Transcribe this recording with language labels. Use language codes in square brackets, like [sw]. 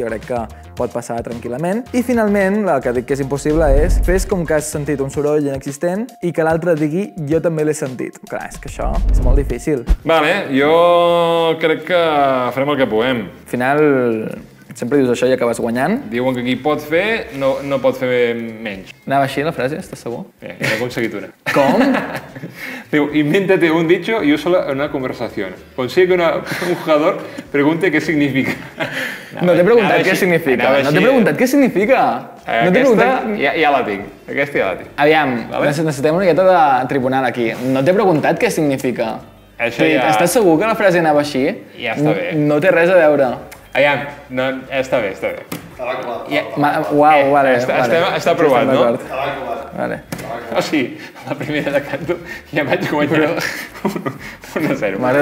[ca] Jo crec que pot passar tranquil·lament. I finalment, la que dic que és impossible és fes com que has sentit un soroll inexistent i que l'altre digui jo també l'he sentit. Clar, és que això és molt difícil. Vale, jo crec que farem el que puguem. Al final, sempre dius això i acabes guanyant. Diuen que qui pot fer no pot fer menys. Anava així la frase, estàs segur? Ja he aconseguit una. Com? [es] Diu, invéntate un dicho y úsalo en una conversación. Consigue que un jugador pregunte qué significa. [ca] No t'he preguntat què significa. No t'he preguntat què significa. Aquesta ja la tinc. Aquesta ja la tinc. Aviam, necessitem una miqueta de tribunal aquí. No t'he preguntat què significa. Estàs segur que la frase anava així? Ja està bé. No té res a veure. Aviam, està bé, està bé. Uau, vale. Està aprovat, no? Vale. O sigui, la primera de canto ja vaig guanyar 1-0.